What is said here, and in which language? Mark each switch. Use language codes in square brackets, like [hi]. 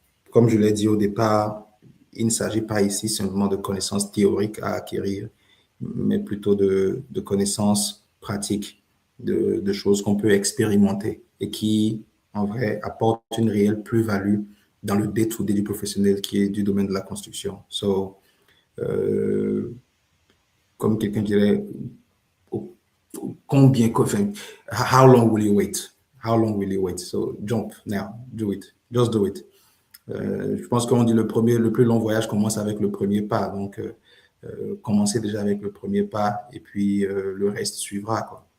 [fr] Comme je l'ai dit au départ, il ne s'agit pas ici simplement de connaissances théoriques à acquérir, mais plutôt de connaissances pratiques, de choses qu'on peut expérimenter et qui, en vrai, apportent une réelle plus-value dans le day-to-day du professionnel qui est du domaine de la construction. So, comme quelqu'un dirait, combien, [en] how long will you wait? How long will you wait? So jump now, do it, just do it. [fr] Je pense qu'on dit le plus long voyage commence avec le premier pas. Donc, commencez déjà avec le premier pas et puis le reste suivra, quoi.